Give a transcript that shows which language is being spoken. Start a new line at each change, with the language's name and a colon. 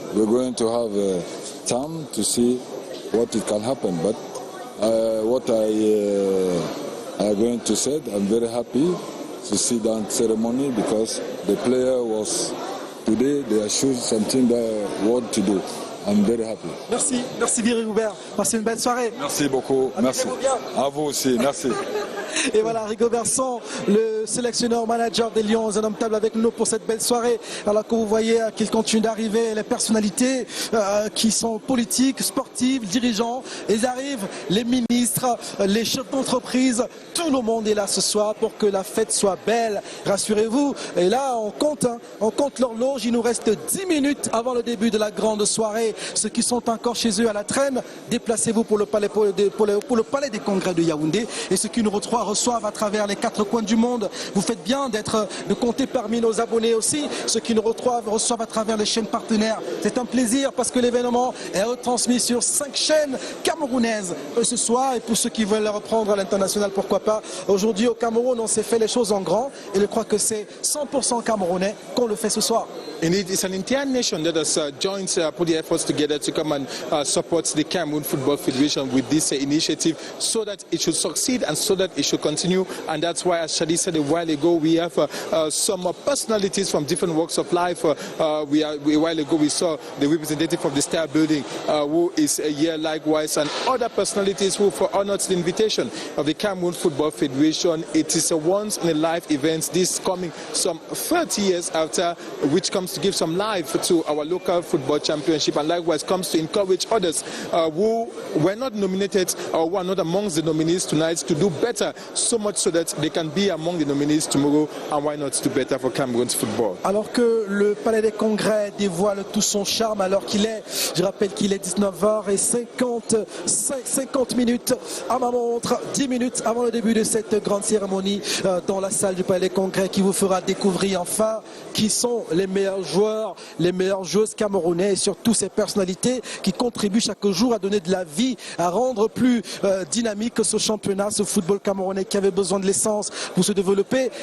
English: We're going to have time to see what it can happen, but what I'm going to say, I'm very happy to see that ceremony because the player was today they are showing something they want to do. I'm very happy.
French: Merci Rigobert. Passez une belle soirée. Merci beaucoup. Merci. À vous aussi. Merci. Et voilà, Rigobert Song, le sélectionneur manager des Lions indomptables avec nous pour cette belle soirée. Alors que vous voyez qu'il continue d'arriver les personnalités qui sont politiques, sportives, dirigeants. Ils arrivent, les ministres, les chefs d'entreprise. Tout le monde est là ce soir pour que la fête soit belle. Rassurez-vous. Et là, on compte l'horloge. Il nous reste 10 minutes avant le début de la grande soirée. Ceux qui sont encore chez eux à la traîne, déplacez-vous pour le palais des congrès de Yaoundé. Et ceux qui nous reçoivent à travers les 4 coins du monde, vous faites bien de compter parmi nos abonnés aussi. Ceux qui nous reçoivent à travers les chaînes partenaires. C'est un plaisir parce que l'événement est retransmis sur 5 chaînes camerounaises ce soir. Et pour ceux qui veulent le reprendre à l'international, pourquoi pas. Aujourd'hui au Cameroun, on s'est fait les choses en grand. Et je crois que c'est 100% camerounais qu'on le fait ce soir.
English: Indeed, it's an entire nation that has joined, put the efforts together to come and support the Cameroon Football Federation with this initiative so that it should succeed and so that it should continue. And that's why, as Shadi said a while ago, we have some personalities from different walks of life. A while ago we saw the representative of the Star Building who is here likewise, and other personalities who honored the invitation of the Cameroon Football Federation. It is a once-in-a-life event, this coming some 30 years after, which comes comes to give some life to our local football championship, and likewise comes to encourage others who were not nominated or who are not amongst the nominees tonight to do better, so much so that they can be among the nominees tomorrow, and why not do better for Cameroon's football.
French: Alors que le Palais des Congrès dévoile tout son charme, alors qu'il est, je rappelle qu'il est 19h50 minutes à ma montre, 10 minutes avant le début de cette grande cérémonie dans la salle du Palais des Congrès, qui vous fera découvrir enfin qui sont les meilleurs joueurs, les meilleures joueuses camerounais, et surtout ces personnalités qui contribuent chaque jour à donner de la vie, à rendre plus dynamique ce championnat, ce football camerounais qui avait besoin de l'essence pour se développer.